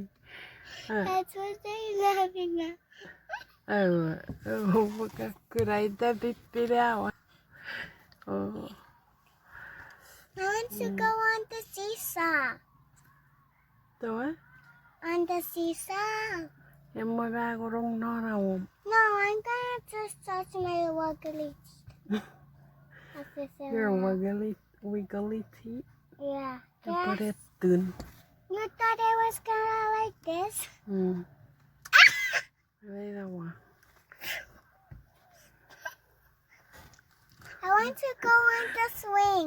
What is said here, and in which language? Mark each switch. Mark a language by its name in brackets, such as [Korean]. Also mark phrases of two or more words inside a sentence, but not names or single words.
[English] That's what they're laughing at. Oh, kuraita pipirawa. Oh. I want to go on the seesaw. The what? On the seesaw. Emo bagurong norawom. No, I'm gonna just touch my wiggly teeth. Your wiggly teeth. Yeah. Put Yes. it dun. You thought it was gonna like this? I want to go on the swing.